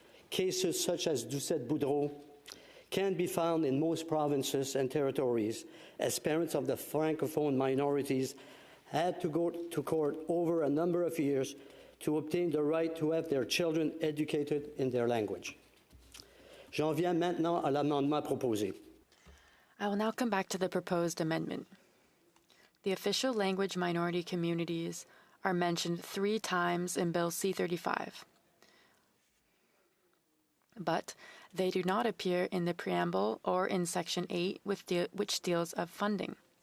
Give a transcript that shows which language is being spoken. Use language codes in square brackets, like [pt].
[en] Cases such as Doucette-Boudreau can be found in most provinces and territories, as parents of the Francophone minorities had to go to court over a number of years to obtain the right to have their children educated in their language. [fr] J'en viens maintenant à l'amendement proposé. [en] I will now come back to the proposed amendment. The official language minority communities are mentioned 3 times in Bill C-35, but they do not appear in the preamble or in Section 8, which deals of funding.